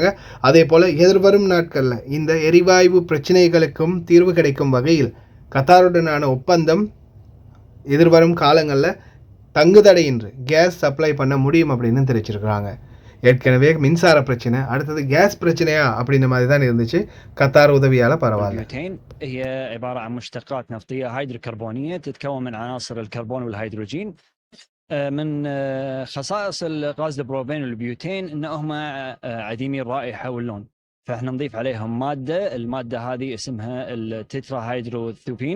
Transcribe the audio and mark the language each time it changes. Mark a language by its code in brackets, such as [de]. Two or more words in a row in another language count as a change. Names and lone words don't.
[ta] அதே போல் எதிர்வரும் நாட்களில் இந்த எரிவாயு பிரச்சனைகளுக்கும் தீர்வு கிடைக்கும் வகையில் கத்தாருடனான ஒப்பந்தம் எதிர்வரும் காலங்களில் தங்குதடையின்றி [en] gas supply [ta] பண்ண முடியும் அப்படின்னு தெரிவிச்சிருக்கிறாங்க. ஏற்கனவே மின்சார பிரச்சனை, அடுத்தது கேஸ் பிரச்சனையா அப்படின்ற மாதிரி தான் இருந்துச்சு. கத்தார் உதவியால் பரவாயில்ல. [ar] هي عبارة عن مشتقات نفطية هيدروكربونية تتكون من عناصر الكربون والهيدروجين. من خصائص الغاز البروبين والبيوتين انهم عديمي الرائحة واللون، فاحنا نضيف عليهم المادة هذه اسمها التترا هيدروثيوبين.